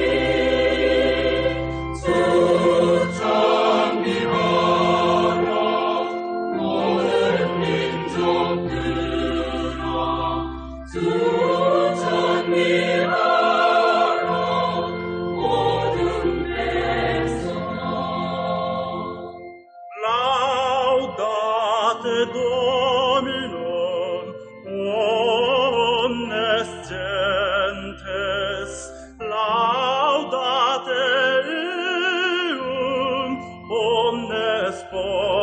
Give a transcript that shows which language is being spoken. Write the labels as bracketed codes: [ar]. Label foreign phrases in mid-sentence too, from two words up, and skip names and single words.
[ko] 주 찬미하라 모든 민족들아 주 찬미하라 모든 백성아. [la] Laudate Dominum omnes gentes, laudate eum omnes populi.